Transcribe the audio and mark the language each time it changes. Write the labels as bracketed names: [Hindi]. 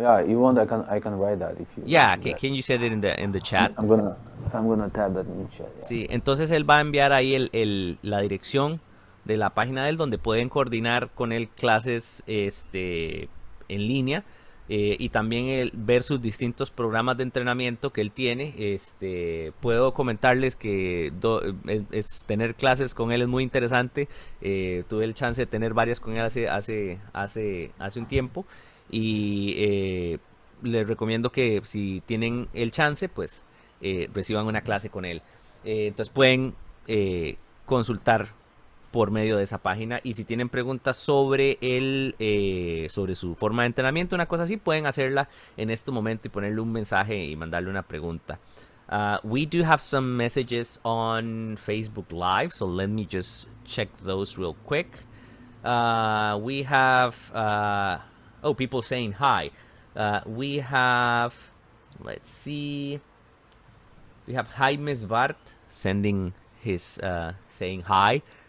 [English] Yeah, you want I can write that if you Yeah, that. can you set it in the chat? I'm gonna type that in the chat. Yeah. [Spanish] Sí, entonces él va a enviar ahí la dirección de la página de él donde pueden coordinar con él clases en línea, y también ver sus distintos programas de entrenamiento que él tiene. Puedo comentarles que tener clases con él es muy interesante. Tuve el chance de tener varias con él hace un tiempo, y les recomiendo que si tienen el chance, pues reciban una clase con él. Entonces pueden consultar por medio de esa página, y si tienen preguntas sobre sobre su forma de entrenamiento, una cosa así, pueden hacerla en este momento y ponerle un mensaje y mandarle una pregunta. [English] We do have some messages on Facebook Live, so let me just check those real quick. We have people saying hi. We have, let's see, we have Jaime Svart sending his saying hi.